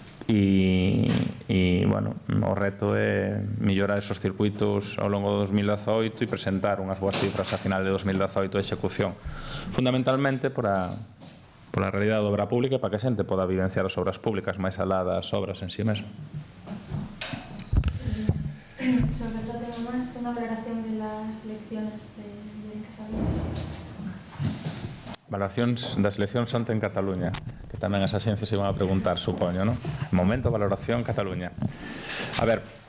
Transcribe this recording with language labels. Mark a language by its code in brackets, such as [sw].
[gl] E bueno, o reto é mellorar esos circuitos ao longo do 2018 e presentar unhas boas cifras a final de 2018 de execución, fundamentalmente por a realidade da obra pública, para que a xente poda vivenciar as obras públicas máis alá das obras en sí mesmo. [es] Sobre otro tema más, una valoración de las elecciones de Cataluña. [gl] Valoracións das eleccións onte en Cataluña, que tamén as axencias iban a preguntar, supoño, non? Momento, valoración, Cataluña. A ver,